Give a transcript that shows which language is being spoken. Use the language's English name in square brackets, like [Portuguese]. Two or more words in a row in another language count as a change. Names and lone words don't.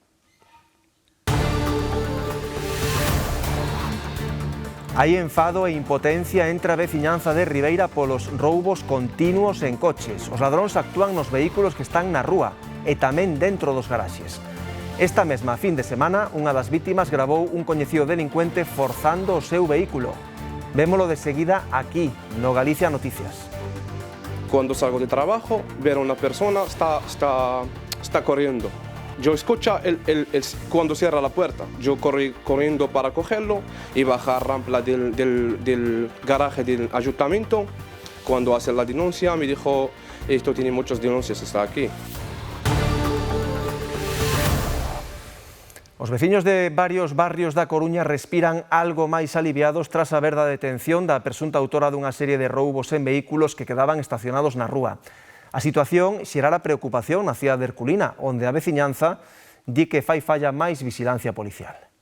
[Galician] Hai enfado e impotencia entre a veciñanza de Ribeira polos roubos continuos en coches. Os ladróns actúan nos vehículos que están na rúa e tamén dentro dos garaxes. Esta mesma fin de semana, unha das vítimas gravou un coñecido delincuente forzando o seu vehículo. Vémolo de seguida aquí, no Galicia Noticias. [Spanish] Cuando salgo de trabajo, ver a una persona está corriendo. Yo escucho cuando cierra la puerta. Yo corrí corriendo para cogerlo y bajar rampa del garaje del ayuntamiento. Cuando hace la denuncia me dijo, esto tiene muchas denuncias, está aquí. [Galician] Os veciños de varios barrios da Coruña respiran algo máis aliviados tras saber da detención da presunta autora dunha serie de roubos en vehículos que quedaban estacionados na rúa. A situación xerara preocupación na cidade de Herculina, onde a veciñanza di que fai falla máis vigilancia policial.